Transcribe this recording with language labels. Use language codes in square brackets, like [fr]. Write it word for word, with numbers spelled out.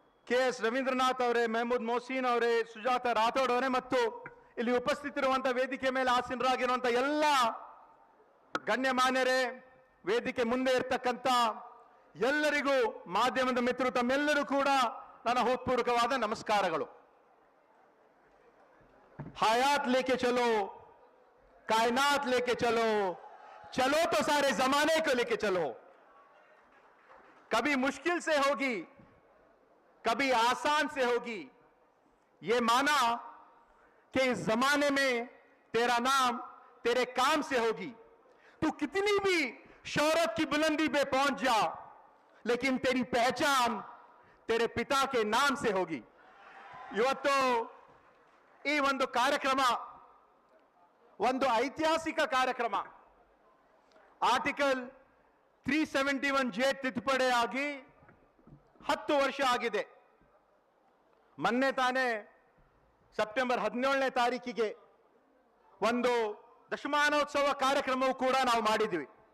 [kn] K S Ravindranath ಅವರೇ, ಮೆಹಮೂದ್ ಮೊಹಸೀನ್ ಅವರೇ, ಸುಜಾತ ರಾಥೋಡ್ ಅವರೇ ಮತ್ತು ಇಲ್ಲಿ ಉಪಸ್ಥಿತರುವಂಥ ವೇದಿಕೆ ಮೇಲೆ ಆಸೀನರಾಗಿರುವಂಥ ಎಲ್ಲ ಗಣ್ಯಮಾನ್ಯರೇ, ವೇದಿಕೆ ಮುಂದೆ ಇರ್ತಕ್ಕಂಥ ಎಲ್ಲರಿಗೂ ಮಾಧ್ಯಮದ ಮಿತ್ರರು ತಮ್ಮೆಲ್ಲರೂ ಕೂಡ ನನ್ನ ಹೃತ್ಪೂರ್ವಕವಾದ ನಮಸ್ಕಾರಗಳು. [hi] ಹಯಾತ್ ಲೇಕೆ ಚಲೋ, ಕಾಯ್ನಾತ್ ಲೇಕೆ ಚಲೋ, ಚಲೋ तो सारे जमाने को लेके चलो. कभी मुश्किल से होगी, कभी आसान से होगी, ये माना कि इस जमाने में तेरा नाम तेरे काम से होगी. तू कितनी भी शौहरत की बुलंदी पे पहुंच जा, लेकिन तेरी पहचान तेरे पिता के नाम से होगी. [kn] ಇವತ್ತು ಈ ಒಂದು ಕಾರ್ಯಕ್ರಮ ಒಂದು ಐತಿಹಾಸಿಕ ಕಾರ್ಯಕ್ರಮ. Article three seventy one J ತಿದ್ದುಪಡಿ ಆಗಿ ಹತ್ತು ವರ್ಷ ಆಗಿದೆ. ಮೊನ್ನೆ ತಾನೇ ಸೆಪ್ಟೆಂಬರ್ ಹದಿನೇಳನೇ ತಾರೀಕಿಗೆ ಒಂದು ದಶಮಾನೋತ್ಸವ ಕಾರ್ಯಕ್ರಮವೂ ಕೂಡ ನಾವು ಮಾಡಿದ್ವಿ.